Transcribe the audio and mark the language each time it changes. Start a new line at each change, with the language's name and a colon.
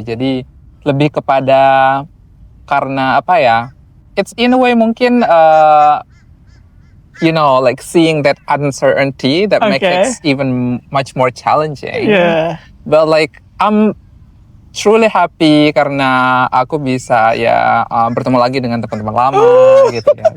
Indonesian: Jadi lebih kepada karena apa ya?
English: It's in a way mungkin seeing that uncertainty that makes it even much more challenging. Yeah. But I'm truly happy
Indonesian: karena aku bisa bertemu lagi dengan teman-teman lama gitu ya.